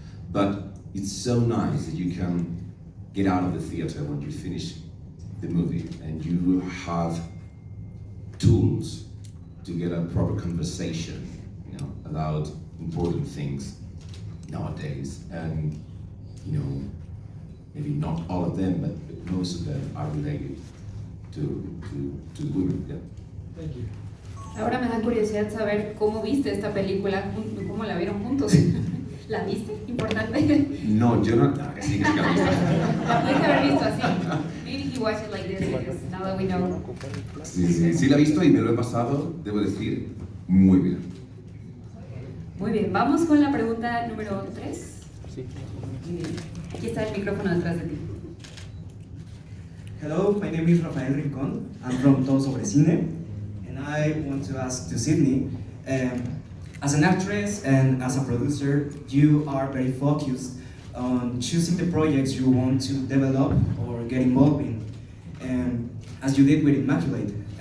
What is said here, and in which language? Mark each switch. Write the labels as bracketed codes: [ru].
[en] But it's so nice that you can get out of the theater when you finish the movie and you have tools to get a proper conversation, you know, about important things nowadays. And, you know, maybe not all of them, but most of them are related to women. Yeah. Thank you. [es] Ahora me da curiosidad saber cómo viste esta película, cómo la vieron juntos. ¿La viste? Importante. No, yo no. Que sí, que sí que la he visto. La pudiste haber visto así. [en] Maybe he watched it like this, because now that we know. [es] Sí la he visto y me lo he pasado, debo decir, muy bien. Muy bien, vamos con la pregunta número 3. Sí. Muy bien. Aquí está el micrófono detrás de ti. [en] Hello, my name is Rafael Rincón. I'm from Todo Sobre Cine, and I want to ask to Sydney, as an actress and as a producer, you are very focused on choosing the projects you want to develop or get involved in, as you did with Immaculate.